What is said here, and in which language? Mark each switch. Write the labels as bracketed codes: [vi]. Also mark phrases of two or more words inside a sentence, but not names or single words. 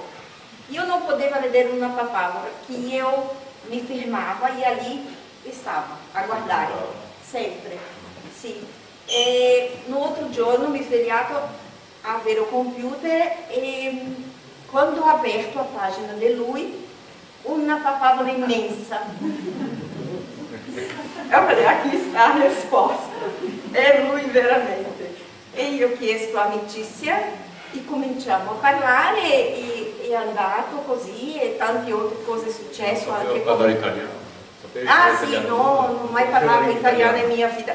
[it] Io non potevo vedere una papavera, che io mi fermava e lì stava a guardare, sempre. Sì. E un altro giorno mi svegliato a avere il computer e quando ho aperto la pagina di lui, una papavola immensa. [pt] Eu falei, aqui está a risposta. [it] È lui veramente. E io ho chiesto amicizia e cominciamo a parlare e è andato così e tante altre cose successo. Anche parlare italiano. Sì, no, non ho mai parlato italiano in mia vita.